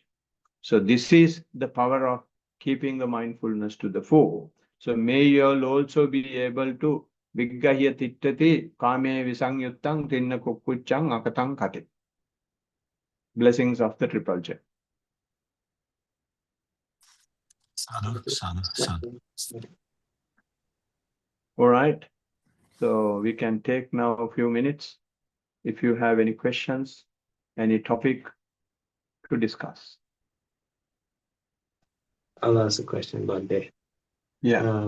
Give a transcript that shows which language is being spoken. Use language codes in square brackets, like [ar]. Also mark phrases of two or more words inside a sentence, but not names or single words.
[en] So this is the power of keeping the mindfulness to the fore. So may you all also be able to [pi] Viggahya Tittati Kame Visangyuttang Tinna Kukuchang Akatang Kati. [en] Blessings of the Triple J. [pi] Sadhu, sadhu, sadhu. [en] All right. So we can take now a few minutes if you have any questions, any topic to discuss. I'll ask a question one day. Yeah,